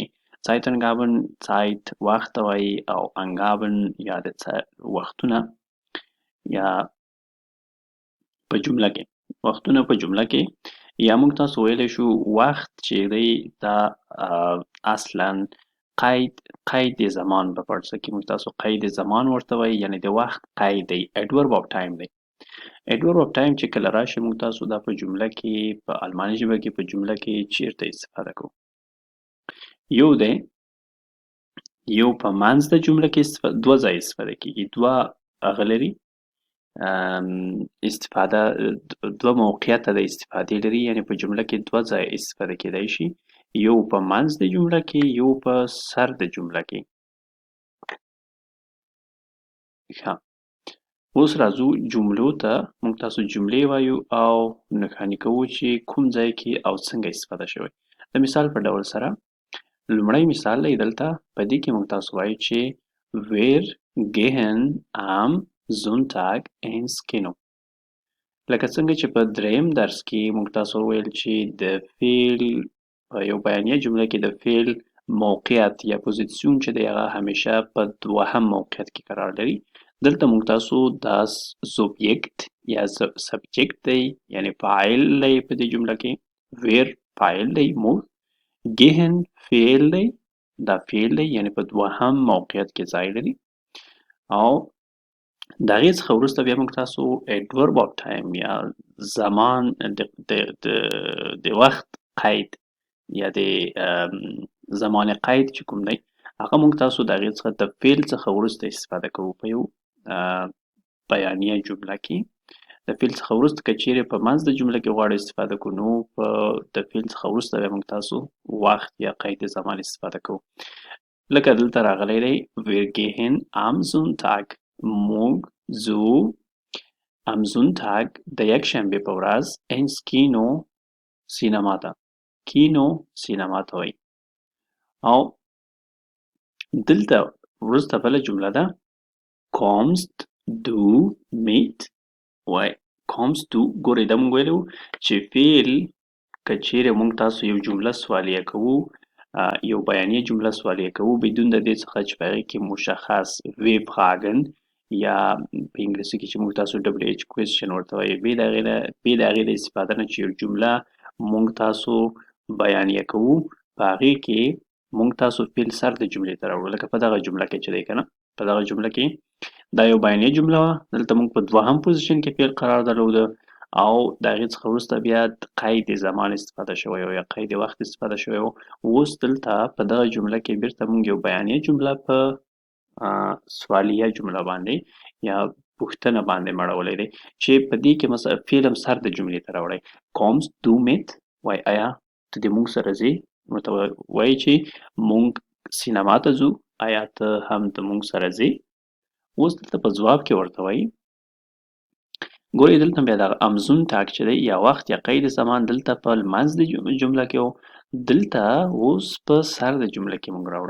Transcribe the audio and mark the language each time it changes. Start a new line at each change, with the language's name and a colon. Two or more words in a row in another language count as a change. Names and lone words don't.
German: Zeitangaben Zeit
Pashto: وخت ته وایي او Angaben یا د وختونه یا په جمله کې وختونه په جمله کې یا موږ تاسو ویلی شو وخت چې دی دا اصلا قید زمان په پارسه کې موږ تاسو قید زمان ورته وایي، یعنی د وخت قید دی.
English: adverb of time
Pashto: دی.
English: adverb of time
Pashto: چې کله راشي موږ تاسو دا په جمله کې په آلماني ژبه کې په جمله کې چیرته استفاده کوو. یو دی یو په منځ د جمله کې دوه ځای استفاده کیږي، دوه هغه لري استفاده دوه موقعیته د استفادې لري، یعنی په جمله کې دوه ځای استفاده کیدای شي، یو په منځ د جمله کې یو په سر د جمله کې. ښه، اوس راځو جملو ته. موږ تاسو جملې وایو او نښاني کوو چې کوم ځای کې او څنګه استفاده شوی. د مثال په ډول سره لومړی مثال دی دلته، په دې کې موږ تاسو وایو چې
German: wir gehen am Sonntag ins Kino.
Pashto: لکه څنګه چې په دریم درس کې موږ تاسو ویل چې د فعل په یو بیانیه جمله کې د فعل موقعیت یا پوزیسیون چې دی هغه همیشه په دوهم موقعیت کې قرار لري. دلته موږ تاسو دا سوبجیکت یا سبجیکت دی، یعنی فاعل دی په دې جمله کې. wir فاعل دی، موږ gehen فعل دی، دا فعل دی یعنی په دوهم موقعیت کې ځای لري. او د هغې څخه وروسته بیا موږ تاسو
English: adverb of time
Pashto: یا زمان د وخت قید یا د زمان قید چې کوم دی هغه موږ تاسو د هغې څخه د فعل څخه وروسته استفاده کوو په یو بیانیه جمله کې. د فعل څخه وروسته که چیرې په منځ د جمله کې غواړو استفاده کوو نو په د فعل څخه وروسته بیا موږ تاسو وخت یا قید زمان استفاده کوو. لکه دلته راغلی دی
German: wir gehen am Sonntag،
Pashto: موږ ځو
German: am Sonntag
Pashto: د یکشنبې په ورځ
German: ins Kino
Pashto: سینما ته. کینو سینما ته وایي. او دلته وروسته بله جمله ده
German: kommst du mit
Pashto: وایي
German: kommst du.
Pashto: ګورئ دا موږ ویلي وو چې فعل که چیرې موږ تاسو یو جمله سوالیه کوو، یو بیانیه جمله سوالیه کوو بدون د دې څخه چې په هغې کې مشخص
German: wir fragen
Pashto: یا په انګلیسي کې چې موږ تاسو
English: WH question
Pashto: ورته وایي، بې د هغې د استفاده نه چې یو جمله موږ تاسو بیانیه کوو په هغې کې موږ تاسو فعل سر د جملې ته راوړو. لکه په دغه جمله کې چې دی که نه، په دغه جمله کې دا یو بیانیه جمله وه، دلته موږ په دوهم پوزیشن کې فعل قرار درلوده او د هغې څخه وروسته بیا قید زمان استفاده شوی و یا قید وخت استفاده شوی و. اوس دلته په دغه جمله کې بیرته موږ یو بیانیه جمله په سوالیه جمله باندې یا پوښتنه باندې مړولی دی چې په دې کې مثلا فعل هم سر د جملې ته راوړی.
German: kommst du mit
Pashto: وایي آیا ته د موږ سره ځې، ورته وایي چې موږ سینما ته ځو، آیا ته هم د موږ سره ځې. اوس دلته په ځواب کې ورته وایي ګورئ دلته بیا دغه
German: am Sonntag
Pashto: چې دی یا وخت یا قید زمان دلته په لمنځ د جمله کې و، دلته اوس په سر د جمله کې موږ راوړو.